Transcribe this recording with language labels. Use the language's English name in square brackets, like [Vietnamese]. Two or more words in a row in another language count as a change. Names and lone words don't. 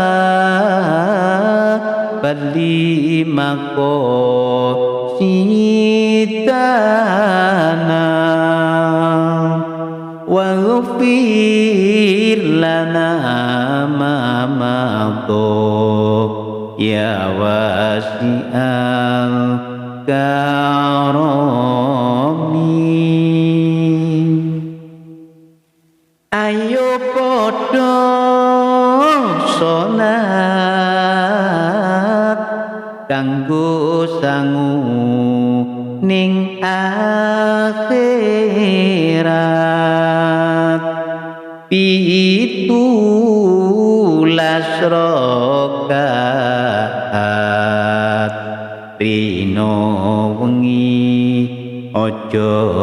[Arabic] bali maqasidana wa ghfir lana ma maqo ya wasi'al karami. [Javanese] Ayo padha salat kanggo sangu ning akhirat 17 rakaat dina wengi aja